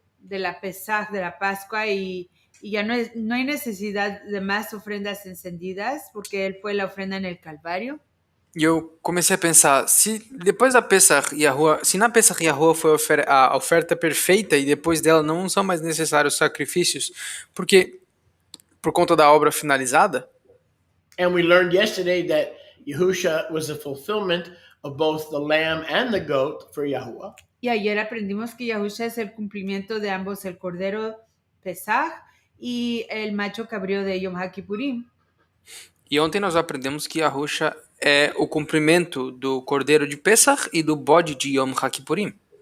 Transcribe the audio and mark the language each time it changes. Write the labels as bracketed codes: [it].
[es] de la Pesaj, de la Pascua, y ya no hay necesidad de más ofrendas encendidas porque Él fue la ofrenda en el Calvario. [pt] E eu comecei a pensar, se depois da Pesach Yahuwah, se na Pesach Yahuwah foi a oferta perfeita e depois dela não são mais necessários sacrifícios, porque por conta da obra finalizada, [en] and we learned yesterday that Yahusha was the fulfillment of both the lamb and the goat for Yahuwah. [es] Y ayer aprendimos que Yahusha es el cumplimiento de ambos, el Cordero Pesaj y el macho cabrío de Yom HaKippurim. [pt] e ontem nós aprendemos que Yahusha é o cumprimento do cordeiro de Pesach e do bode de Yom HaKippurim.